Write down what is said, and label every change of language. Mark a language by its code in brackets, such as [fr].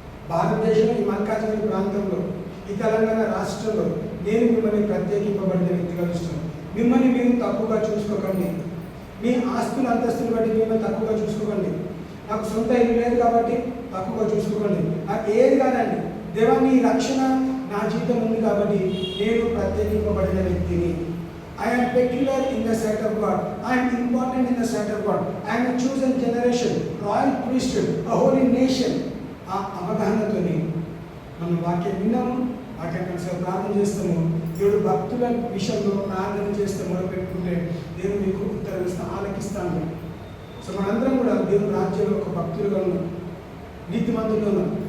[te] భారతదేశంలో ఈ మల్కాజ్గిరి ప్రాంతంలో, ఈ తెలంగాణ రాష్ట్రంలో నేను మిమ్మల్ని ప్రత్యేకింపబడిన వ్యక్తిగా చూస్తున్నాను. మిమ్మల్ని మీరు తక్కువగా చూసుకోకండి, మీ ఆస్తుల అంతస్తులు బట్టి మిమ్మల్ని తక్కువగా చూసుకోకండి. నాకు సొంత ఇల్లు లేదు కాబట్టి తక్కువగా చూసుకోకండి, నాకు ఏది కాదండి. దేవాన్ని రక్షణ నా జీవితం ఉంది కాబట్టి నేను ప్రత్యేకింపబడిన వ్యక్తిని. [en] I am peculiar in the sight of God. I am important in the sight of God. I am a chosen generation, royal priesthood, a holy nation. [te] ఆ అవగాహనతోని మనం వాక్యం విన్నాము, వాక్యం కలిసి ప్రార్థన చేస్తాము. దేవుడు భక్తుల విషయంలో ప్రార్థన చేస్తే మొదలుపెట్టుకుంటే దేవుడు మీకు ఉత్తరం ఇస్తా ఆలకిస్తాను. సో మనందరం కూడా దేవుని రాజ్యంలో ఒక భక్తులుగా ఉన్నాం, నీతిమంతులుగా ఉన్నాం.